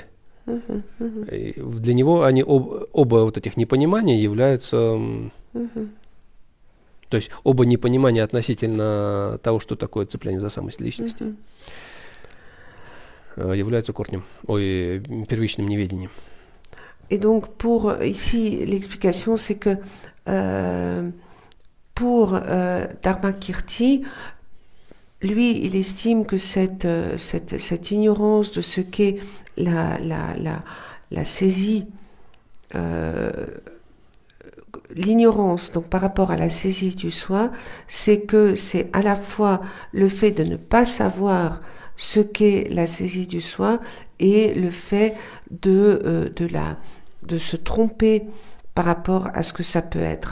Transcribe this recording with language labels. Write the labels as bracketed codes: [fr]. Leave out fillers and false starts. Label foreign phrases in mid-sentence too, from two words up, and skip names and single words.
[ru] Для него они оба вот этих непонимания являются, то есть оба непонимания относительно того, что такое цепляние за самость личности, являются корнем, первичным неведением. [fr] Et donc, ici, l'explication, c'est que pour Dharmakirti, lui, il estime que cette ignorance de ce qu'est la saisie, l'ignorance, donc par rapport à la saisie du soi, c'est que c'est à la fois le fait de ne pas savoir ce qu'est la saisie du soi et le fait de se tromper par rapport à ce que ça peut être.